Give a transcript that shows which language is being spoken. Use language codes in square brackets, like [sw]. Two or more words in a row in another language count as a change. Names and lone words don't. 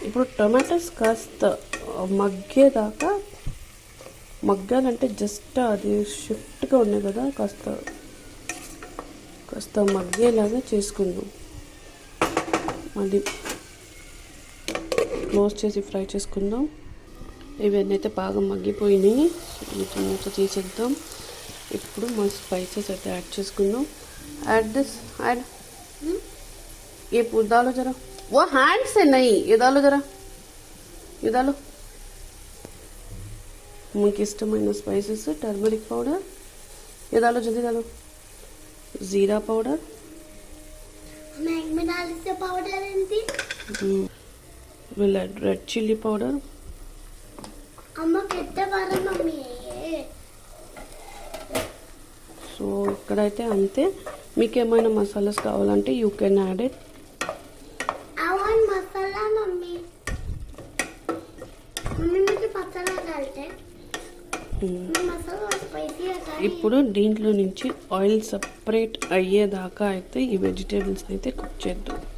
[te] ఇప్పుడు టొమాటోస్ కాస్త మగ్గాలంటే జస్ట్ అది షిఫ్ట్గా ఉన్నాయి కదా, కాస్త మగ్గేలాగా చేసుకుందాం. మళ్ళీ క్లోజ్ చేసి ఫ్రై చేసుకుందాం. ఇవన్నీ అయితే బాగా మగ్గిపోయినాయి. వీటి మూత తీసేద్దాం. ఇప్పుడు మన స్పైసెస్ అయితే యాడ్ చేసుకుందాం. [hi] యాడ్ ये डालो जरा, वो हैंड से नहीं, ये डालो जरा, ये डालो. [te] మీకు ఇష్టమైన స్పైసెస్ [en] turmeric powder, [hi] ये डालो जल्दी डालो. जीरा पाउडर, पाउडर [en] will add red chilli powder. [te] సో ఇక్కడైతే అంతే. మీకు ఏమైనా మసాలాస్ కావాలంటే [en] you can add it. [te] ఇప్పుడు దీంట్లో నుంచి ఆయిల్ సపరేట్ అయ్యేదాకా అయితే ఈ వెజిటేబుల్స్ అయితే కుక్ చేద్దాం.